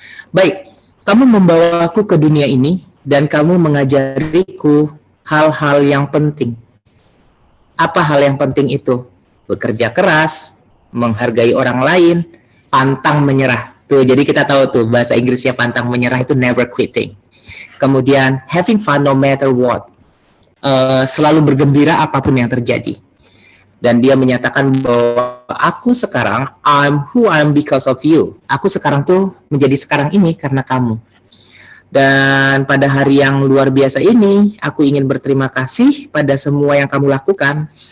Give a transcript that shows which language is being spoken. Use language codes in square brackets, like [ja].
[id] Baik, kamu membawaku ke dunia ini dan kamu mengajariku hal-hal yang penting. Apa hal yang penting itu? Bekerja keras, menghargai orang lain, pantang menyerah. Tuh, jadi kita tahu tuh bahasa Inggrisnya pantang menyerah itu [en] never quitting. [id] Kemudian [en] having fun no matter what. [id] Selalu bergembira apapun yang terjadi. Dan dia menyatakan bahwa aku sekarang [en] I'm who I'm because of you. [id] Aku sekarang tuh menjadi sekarang ini karena kamu. Dan pada hari yang luar biasa ini, aku ingin berterima kasih pada semua yang kamu lakukan.